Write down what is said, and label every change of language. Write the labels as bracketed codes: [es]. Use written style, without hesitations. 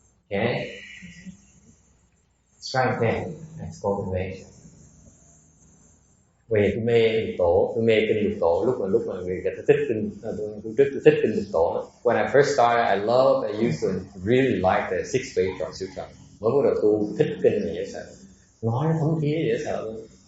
[en] Okay, strength then that's cultivation. [vi] Vì tôi mê lục tổ, tôi mê kinh lục tổ lúc mà người ta thích kinh, tôi thích kinh lục tổ. [en] When I first started, I used to really like the Sixth Patriarch Sutra. [vi] Mới bắt đầu tu thích kinh này dễ sợ, nói nó thấm thía dễ sợ luôn.